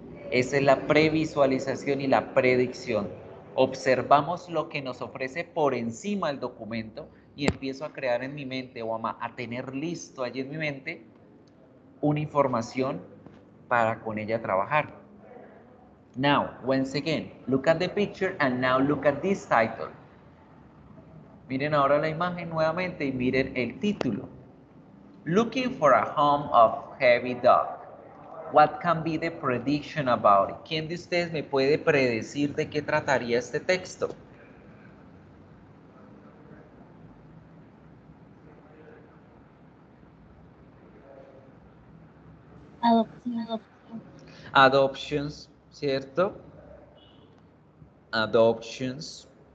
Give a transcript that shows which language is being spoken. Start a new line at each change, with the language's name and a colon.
Spanish: Esa es la previsualización y la predicción. Observamos lo que nos ofrece por encima del documento y empiezo a crear en mi mente o a tener listo allí en mi mente una información para con ella trabajar.
English: Now, once again, look at the picture and now look at this title.
Spanish: Miren ahora la imagen nuevamente y miren el título.
English: Looking for a home of heavy dog. What can be the prediction about it?
Spanish: ¿Quién de ustedes me puede predecir de qué trataría este texto? Adopción.
English: Adoptions,
Spanish: ¿cierto?
English: Adoptions.